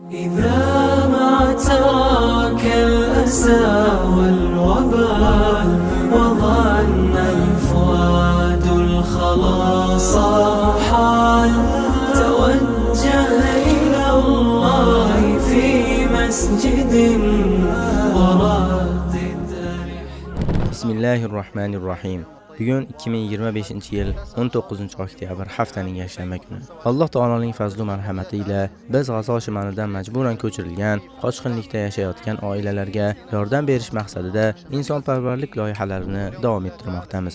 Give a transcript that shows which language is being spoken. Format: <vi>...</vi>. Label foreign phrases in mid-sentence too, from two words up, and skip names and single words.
<ar>إذا ما تراك الأسى والوبال وظن الفؤاد الخلاص محال توجه إلى الله في مسجد وردد</ar> <uz>Bismillahirrohmanirrohim. Bugun 2025-yil 19-oktyabr haftaning yakshanba kuni. Alloh taoloning fazl va marhamati ila biz G'azo shimolidan majburan ko'chirilgan, qochqinlikda yashayotgan oilalarga yordam berish maqsadida insonparvarlik loyihalarini davom ettirmoqdamiz.</uz>